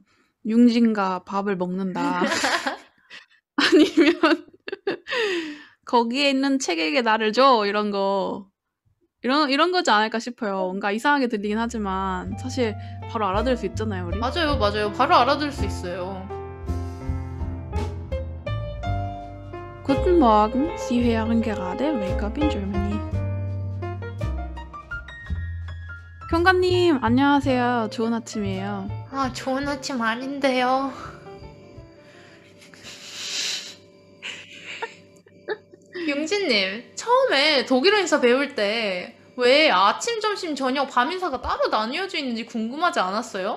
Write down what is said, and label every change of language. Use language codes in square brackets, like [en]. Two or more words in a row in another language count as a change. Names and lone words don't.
[ko] 융진과 밥을 먹는다. 아니면 거기에 있는 책에게 나를 줘 이런 거 이런 거지 않을까 싶어요. 뭔가 이상하게 들리긴 하지만 사실 바로 알아들을 수 있잖아요, 우리. 맞아요, 맞아요. 바로 알아들을 수 있어요. [de] Guten Morgen, Sie hören gerade Wake Up in Germany. [ko] 경관님, 안녕하세요. 좋은 아침이에요. 아, 좋은 아침 아닌데요. 용진님, 처음에 독일어 인사 배울 때 왜 아침, 점심, 저녁, 밤 인사가 따로 나뉘어져 있는지 궁금하지 않았어요?